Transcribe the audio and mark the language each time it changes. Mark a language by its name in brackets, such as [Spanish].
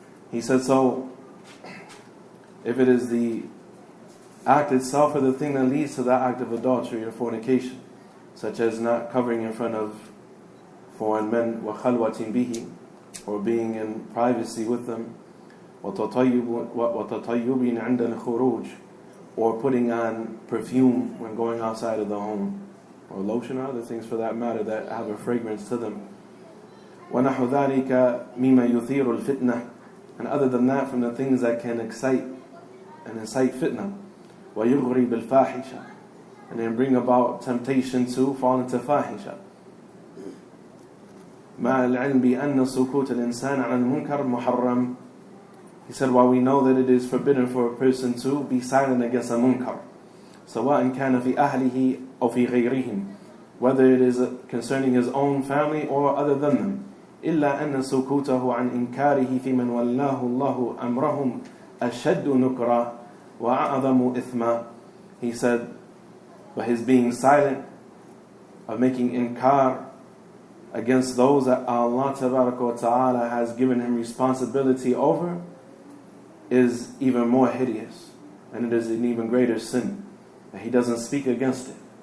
[English] He said, so, if it is the act itself or the thing that leads to that act of adultery or fornication, such as not covering in front of foreign men, [Arabic] وَخَلْوَةٍ بِهِ, [English] or being in privacy with them, [Arabic] وَتَطَيُّبٍ عِنْدَ الْخُرُوجِ, [English] or putting on perfume when going outside of the home, or lotion or other things for that matter that have a fragrance to them. [Arabic] وَنَحُ ذَلِكَ مِمَّا يُثِيرُ الْفِتْنَةِ, [English] and other than that, from the things that can excite and incite fitna. [Arabic] وَيُغْرِي بِالْفَاحِشَةِ, [English] and then bring about temptation to fall into fahisha. [Arabic] مع العلم بأن سكوت الإنسان عن المنكر محرم. [English] He said, while we know that it is forbidden for a person to be silent against a munkar, [Arabic] سواء كان في أهله أو في غيرهم, [English] whether it is concerning his own family or other than them. [Arabic] إلا أن سكوته عن إنكاره في من ولاه الله أمرهم أشد نكرا وأعظم إثما. [English] He said, but his being silent of making inkar against those that Allah Ta'ala has given him responsibility over is even more hideous, and it is an even greater sin that he doesn't speak against it.